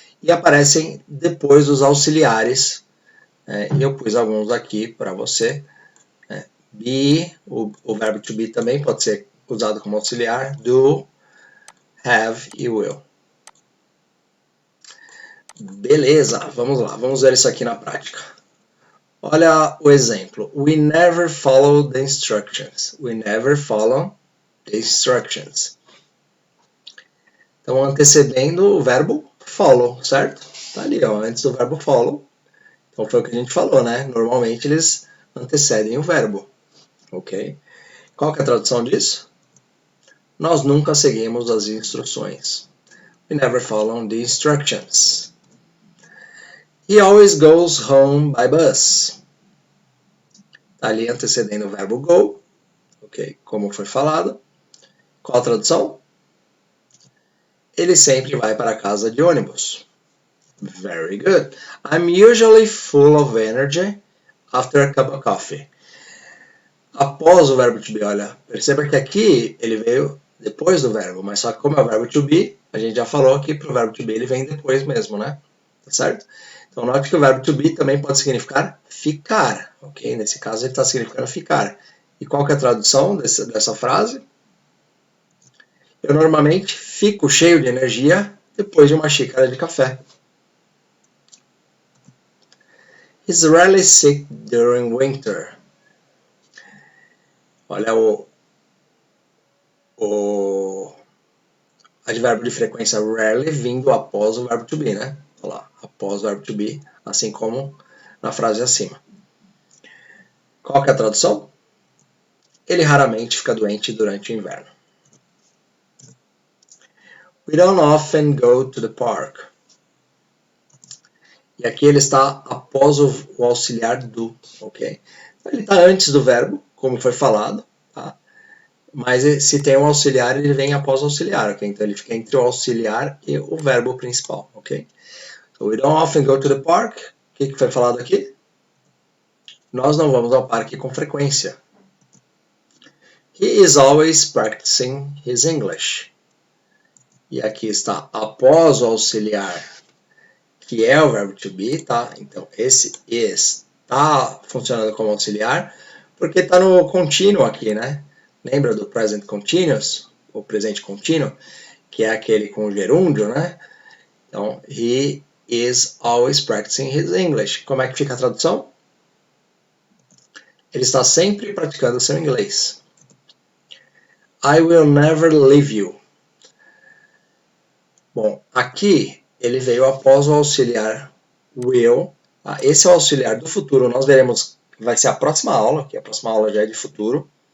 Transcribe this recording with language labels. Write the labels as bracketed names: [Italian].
[Portuguese] E aparecem depois dos auxiliares, e eu pus alguns aqui para você. Be, o verbo to be também pode ser usado como auxiliar, do, have e will. Beleza, vamos lá, vamos ver isso aqui na prática. Olha o exemplo. [English] We never follow the instructions. We never follow the instructions. [Portuguese] Então, antecedendo o verbo follow, certo? Tá ali, ó, antes do verbo follow. Então, foi o que a gente falou, né? Normalmente, eles antecedem o verbo, ok? Qual que é a tradução disso? Nós nunca seguimos as instruções. [English] We never follow the instructions. He always goes home by bus. [Portuguese] Tá ali antecedendo o verbo go, ok? Como foi falado. Qual a tradução? Ele sempre vai para casa de ônibus. [English] Very good. I'm usually full of energy after a cup of coffee. [Portuguese] Após o verbo to be, olha, perceba que aqui ele veio depois do verbo, mas só que como é o verbo to be, a gente já falou que para o verbo to be ele vem depois mesmo, né? Tá certo? Então note que o verbo to be também pode significar ficar, ok? Nesse caso ele está significando ficar. E qual que é a tradução dessa frase? Eu normalmente fico cheio de energia depois de uma xícara de café. [English] He's rarely sick during winter. [Portuguese] Olha o advérbio de frequência rarely vindo após o verbo to be, né? Olha lá, após o verbo to be, assim como na frase acima. Qual que é a tradução? Ele raramente fica doente durante o inverno. [English] We don't often go to the park. [Portuguese] E aqui ele está após o auxiliar do, ok? Então, ele está antes do verbo, como foi falado, tá? Mas se tem um auxiliar, ele vem após o auxiliar, ok? Então ele fica entre o auxiliar e o verbo principal, ok? [English] So we don't often go to the park. [Portuguese] O que foi falado aqui? Nós não vamos ao parque com frequência. [English] He is always practicing his English. [Portuguese] E aqui está após o auxiliar, que é o verbo to be, tá? Então esse is está funcionando como auxiliar, porque está no contínuo aqui, né? Lembra do present continuous, o presente contínuo, que é aquele com o gerúndio, né? [English] Então, he is always practicing his English. [Portuguese] Como é que fica a tradução? Ele está sempre praticando seu inglês. [English] I will never leave you. [Portuguese] Bom, aqui ele veio após o auxiliar will. Tá? Esse é o auxiliar do futuro. Nós veremos que vai ser a próxima aula, que a próxima aula já é de futuro.